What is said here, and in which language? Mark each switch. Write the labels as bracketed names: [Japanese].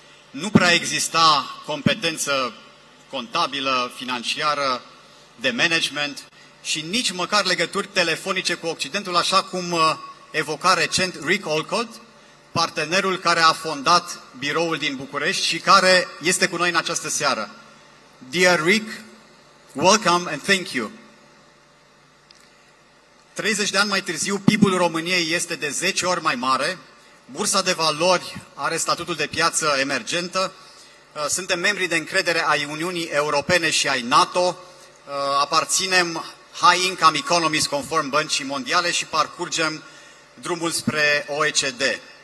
[Romanian] Nu prea exista competență contabilă, financiară, de management și nici măcar legături telefonice cu Occidentul, așa cum evoca recent Rick Olcott, partenerul care a fondat biroul din București și care este cu noi în această seară. [English] Dear Rick, welcome and thank you. [Romanian] 30 de ani mai târziu, PIB-ul României este de 10 ori mai mare, bursa de valori are statutul de piață emergentă, suntem membri de încredere ai Uniunii Europene și ai NATO, aparținem High Income Economies conform Băncii Mondiale și parcurgem drumul spre OECD.